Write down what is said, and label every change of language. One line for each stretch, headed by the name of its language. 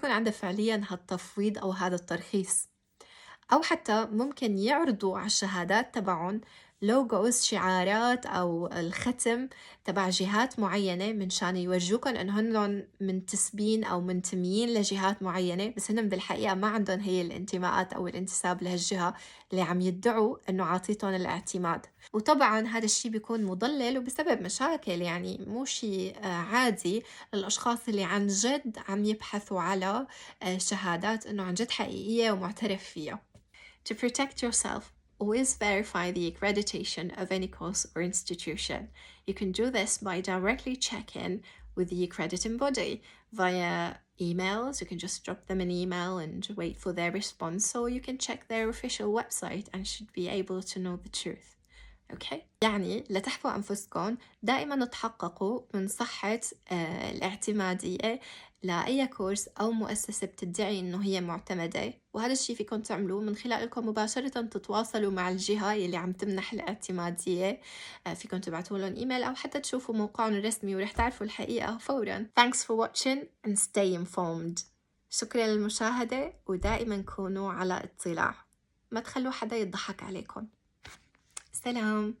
Arabic: فعليا هالتفويض أو هذا الترخيص، أو حتى ممكن يعرضوا على الشهادات تبعهم لوجوز، شعارات أو الختم تبع جهات معينة من شان يورجوكم إنه هنن منتسبين أو منتميين لجهات معينة، بس هنن بالحقيقة ما عندهم هي الانتماءات أو الانتساب لهالجهة اللي عم يدعوا إنه عاطيتهم الاعتماد. وطبعا هذا الشيء بيكون مضلل وبسبب مشاكل، يعني مو شيء عادي للأشخاص اللي عن جد عم يبحثوا على شهادات إنه عن جد حقيقية ومعترف فيها.
English: To protect yourself, always verify the accreditation of any course or institution. You can do this by directly checking with the accrediting body via emails. You can just drop them an email and wait for their response, or you can check their official website and should be able to know the truth. Okay.
Arabic: يعني لا تحفوا أنفسكم، دائما تحققوا من صحة الاعتمادية لأي كورس أو مؤسسة بتدعي إنه هي معتمدة، وهذا الشيء فيكم تعملوه من خلالكم مباشرة تتواصلوا مع الجهة اللي عم تمنح الاعتمادية. فيكم تبعتوا لهم إيميل أو حتى تشوفوا موقعهم الرسمي ورح تعرفوا الحقيقة فورا.
English: Thanks for watching and stay informed.
Arabic: شكرا للمشاهدة، ودائما كونوا على اطلاع، ما تخلوا حدا يضحك عليكم. سلام.